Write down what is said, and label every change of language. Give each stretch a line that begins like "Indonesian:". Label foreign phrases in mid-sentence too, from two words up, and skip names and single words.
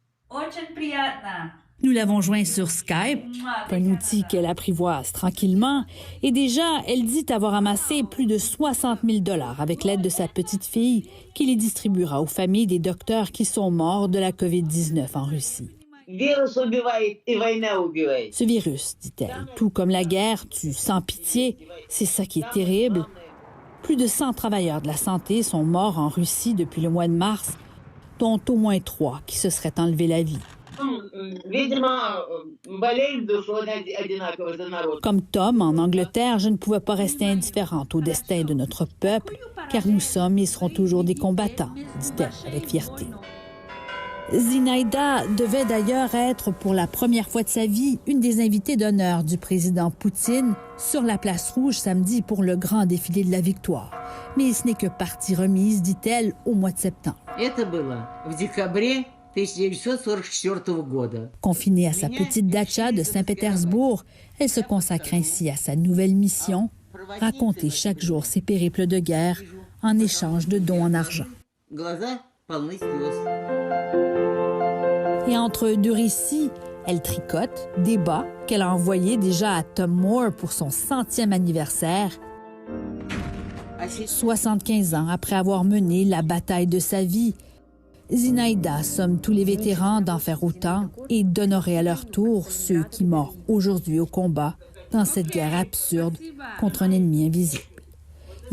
French: Nous l'avons joint sur Skype, un outil qu'elle apprivoise tranquillement, et déjà, elle dit avoir amassé plus de 60 000 $ avec l'aide de sa petite fille, qui les distribuera aux familles des docteurs qui sont morts de la COVID-19 en Russie.
Russian: Вирус убивает и война убивает.
French: Ce virus, dit-elle, tout comme la guerre, tue sans pitié. C'est ça qui est terrible. Plus de 100 travailleurs de la santé sont morts en Russie depuis le mois de mars, dont au moins 3 qui se seraient enlevé la vie.
Russian: Видимо, болеем душой одинаково за народ.
French: Comme Tom, en Angleterre, je ne pouvais pas rester indifférente au destin de notre peuple, car nous sommes et serons toujours des combattants, dit-elle avec fierté. Zinaida devait d'ailleurs être, pour la première fois de sa vie, une des invitées d'honneur du président Poutine sur la place rouge samedi pour le grand défilé de la victoire. Mais ce n'est que partie remise, dit-elle, au mois de septembre.
Russian: Это было в декабре 1944 года.
French: Confinée à sa petite dacha de Saint-Pétersbourg, elle se consacre ainsi à sa nouvelle mission, raconter chaque jour ses périples de guerre en échange de dons en argent.
Russian: Глаза полны слез.
French: Et entre deux récits, elle tricote des bas qu'elle a envoyés déjà à Tom Moore pour son 100e anniversaire, 75 ans après avoir mené la bataille de sa vie. Zinaida somme tous les vétérans d'en faire autant et d'honorer à leur tour ceux qui meurent aujourd'hui au combat dans cette guerre absurde contre un ennemi invisible.